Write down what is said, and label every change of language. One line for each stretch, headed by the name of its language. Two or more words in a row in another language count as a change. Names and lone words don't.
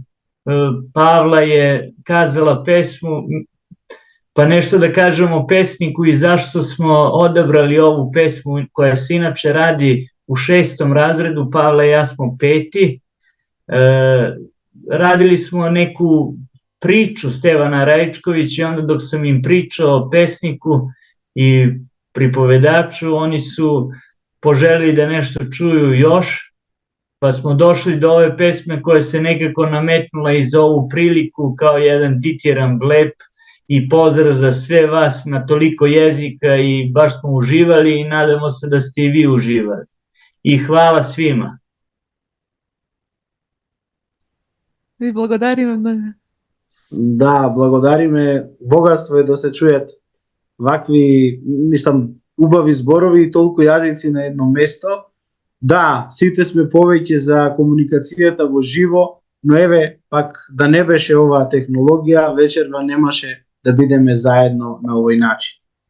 Serbian: Павла е казала песму, па нешто да кажем о песнику и зашто смо одабрали ову песму која се иначе ради у 6. разреду, Павла и јас смо 5. Радили смо неку priču Stevana Rajičkovića i onda dok sam im pričao o pesniku i pripovedaču, oni su poželili da nešto čuju još, pa smo došli do ove pesme koja se nekako nametnula i za ovu priliku kao jedan ditjeran gleb i pozdrav za sve vas na toliko jezika i baš smo uživali i nadamo se da ste i vi uživali. I hvala svima.
Macedonian: Ви благодариме многу. Да, благодариме. Богатство е да се чујат вакви, мислам, убави зборови и толку јазици на едно место. Да, сите сме повеќе за комуникацијата во живо, но еве, пак да не беше оваа технологија, вечерва немаше да бидеме заедно на овој начин.